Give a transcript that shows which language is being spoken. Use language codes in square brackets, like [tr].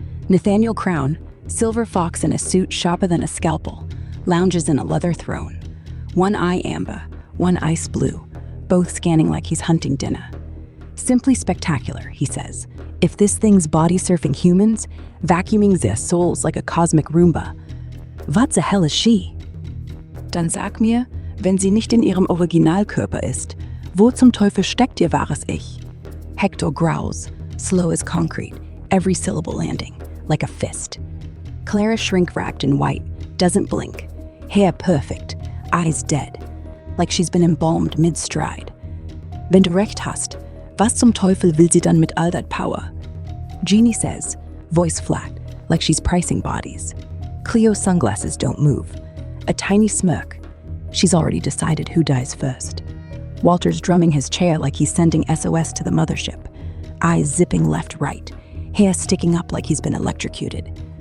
[en] Nathaniel Crown, silver fox in a suit sharper than a scalpel, lounges in a leather throne. One eye amber, one ice blue, both scanning like he's hunting dinner. Simply spectacular, he says. If this thing's body surfing humans, vacuuming their souls like a cosmic Roomba. What the hell is she? [de] Dann sag mir, wenn sie nicht in ihrem Originalkörper ist, wo zum Teufel steckt ihr wahres Ich? [en] Hector growls, slow as concrete, every syllable landing, like a fist. Clara shrink-wrapped in white, doesn't blink. Hair perfect, eyes dead, like she's been embalmed mid-stride. [de] Wenn du recht hast, was zum Teufel will sie dann mit [en] all that power? Jeannie says, voice flat, like she's pricing bodies. Cleo's sunglasses don't move. A tiny smirk. She's already decided who dies first. Walter's drumming his chair like he's sending SOS to the mothership. Eyes zipping left-right, hair sticking up like he's been electrocuted.